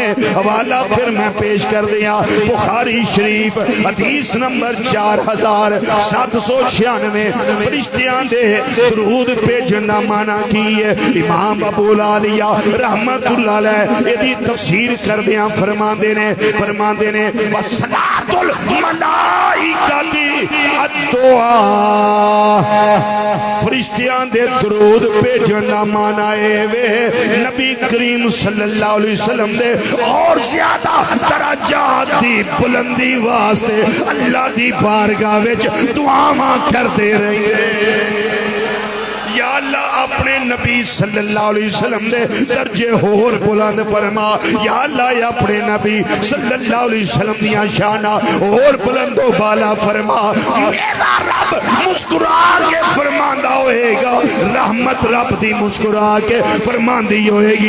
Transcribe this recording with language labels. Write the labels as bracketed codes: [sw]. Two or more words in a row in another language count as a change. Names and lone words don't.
[pa] حوالہ پھر میں پیش کر دیا بخاری شریف حدیث نمبر 4796. فرشتیاں دے درود بھیجنا مانا کی ہے. امام ابو العالیہ [ar] رحمت اللہ علیہ [pa] یہ تفسیر کر دیا فرما دینے [ar] وَصَلَاتُ الْمَلَائِكَةِ الدُّعَا. [pa] فرشتیاں دے درود بھیجنا مانا ہے نبی کریم [ar] صلی اللہ علیہ وسلم [pa] دے اور زیادہ درجات دی بلندی واسطے اللہ دی بارگاہ وچ دعاواں کرتے رہے. یا اللہ اپنے نبی [ar] صلی اللہ علیہ وسلم [pa] دے درجے ہور بلند فرما. یا اللہ اپنے نبی [ar] صلی اللہ علیہ وسلم [pa] دیا شانہ اور بلند و بالا فرما. میرا رب مسکرا کے فرماندہ ہوئے گا, رحمت رب دی مسکرا کے فرماندی ہوئے گی.